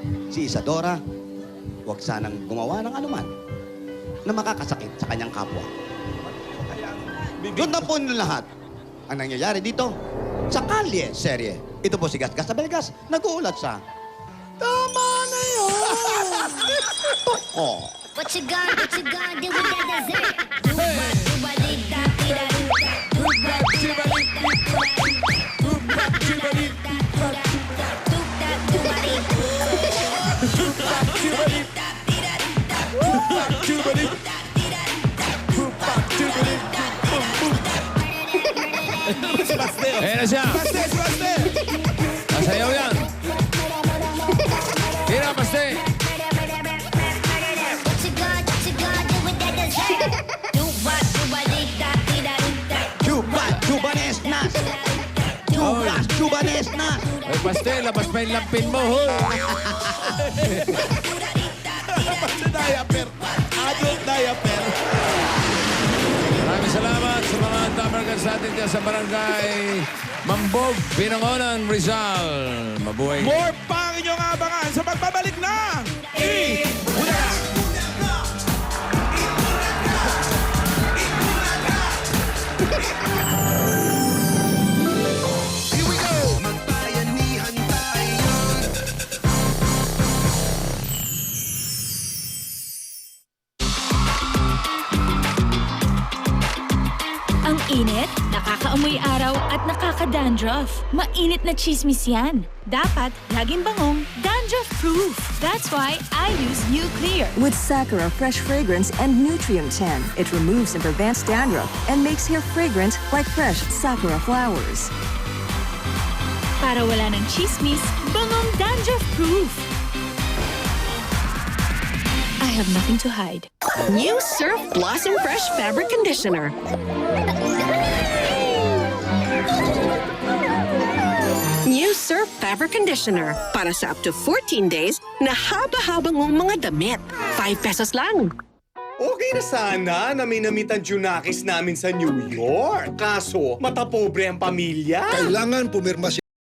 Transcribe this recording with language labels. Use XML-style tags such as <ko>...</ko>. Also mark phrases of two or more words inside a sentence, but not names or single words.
<tl>Si Isadora, huwag sanang gumawa ng anuman na makakasakit sa kanyang kapwa. Doon na po yung lahat. Ang nangyayari dito, sa kalye, serye. Ito po si Gasgas sa Belgas, nag-uulat sa tama na yun! Oh.</tl> <en>What you gonna do with that dessert? Do what, do what, dee da, dee da, doo da. Do what, do what, dee da, doo da. Do what, do what, dee da, doo da. Do that, do what, dee da. Do what, do what, dee da, dee da, doo da. Do what, do what, dee da, dee da, doo da. Do what, do what, dee da, dee da, doo da.</en> <tl>Ayan na siya. Baste, baste! Masayaw yan. Tira, Baste.</tl> <en>What you gonna do with that dessert? Do what, do what, dee da, dee da, doo da. Chubat, chubanes nas! Chubas, chubanes nas!</en> <tl>Ay, Baste, labas pa yung lampin mo, ho.</tl> <en>Baste diaper. Adult diaper.</en> <tl>Maraming salamat sa mga Dabarkats natin dyan sa barangay Mambog, Binangonan, Rizal. Mabuhay. More pa ang inyong abangan sa pagbabalik ng</tl> <en>Here we go!</en> <tl>Magbayanihan tayo. Ang init, nakakaamoy araw at nakaka-dandruff. Mainit na chismis yan. Dapat laging bangong dandruff-proof.</tl> <en>That's why I use New Clear. With Sakura Fresh Fragrance and Nutrient 10, it removes and prevents dandruff and makes hair fragrant like fresh Sakura flowers.</en> <tl>Para wala ng chismis, bangong dandruff-proof.</tl> <en>I have nothing to hide. New Surf Blossom Fresh Fabric Conditioner. New Surf Fabric Conditioner.</en> <tl>Para sa</tl> <en>up to</en> <tl>14 days na haba-habang mga damit. 5 pesos lang. Okay na sana na may namit ang Junakis namin sa New York. Kaso, matapobre ang pamilya. Kailangan pumirma</tl>